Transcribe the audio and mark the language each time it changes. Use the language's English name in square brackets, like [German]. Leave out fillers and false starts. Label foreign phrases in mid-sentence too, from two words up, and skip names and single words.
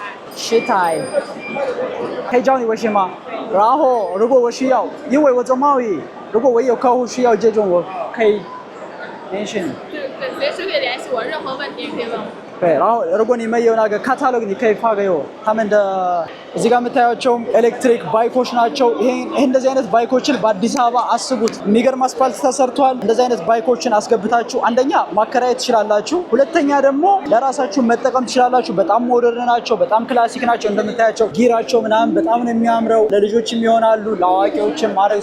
[Chinese] 10 台，可以教你微信吗？然后如果我需要，因为我做贸易，如果我有客户需要这种，我可以联系你。对，随时可以联系我，任何问题可以问我。对，然后如果你们有那个 catalog， 你可以发给我。 [Amharic] 他们的 እዚህ ጋር የምታያቸው ኤሌክትሪክ ባይኮች ናቸው። ይሄ እንደዚህ አይነት ባይኮችን በአዲስ አበባ አስቡት። የሚገርም አስፋልት ተሰርቷል። እንደዚህ አይነት ባይኮችን አስገብታችሁ አንደኛ ማከራየት ትችላላችሁ፣ ሁለተኛ ደግሞ ለራሳችሁ መጠቀም ትችላላችሁ። በጣም ሞደርን ናቸው፣ በጣም ክላሲክ ናቸው። እንደምታያቸው ጊራቸው ምናምን በጣም ነው የሚያምረው። ለልጆችም ይሆናሉ፣ ለአዋቂዎችም ማድረግ